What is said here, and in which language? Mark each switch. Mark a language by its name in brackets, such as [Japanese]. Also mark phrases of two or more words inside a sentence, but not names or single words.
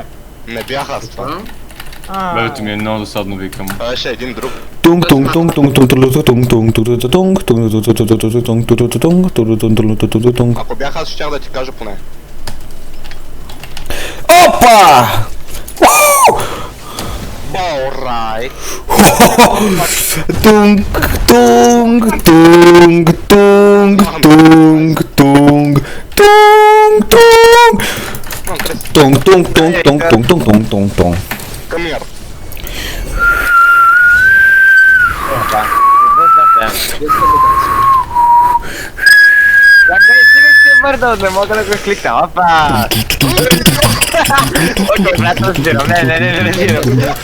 [Bulgarian] Не бях аз това. Бебето ми е много досадно, викам. Това беше един друг. Тунг, тунг, тунг, тунг, тунг, тунг, тунг, тунг, тунг, тунг, тунг, тунг. Ако бях аз, щях да ти кажа поне. Опа! Баурай! Тунг, тунг, тунг, тунг, тунг, тунг, тунг, тунг. Тунг, тунг, тунг, тунг, тунг, тунг, тунг, тунг, тунг. [English] Come here. [Bulgarian] Чакай, стига си е мърдал, не мога да го кликна. Опа! Окей, брат, разбирам. Не разбирам.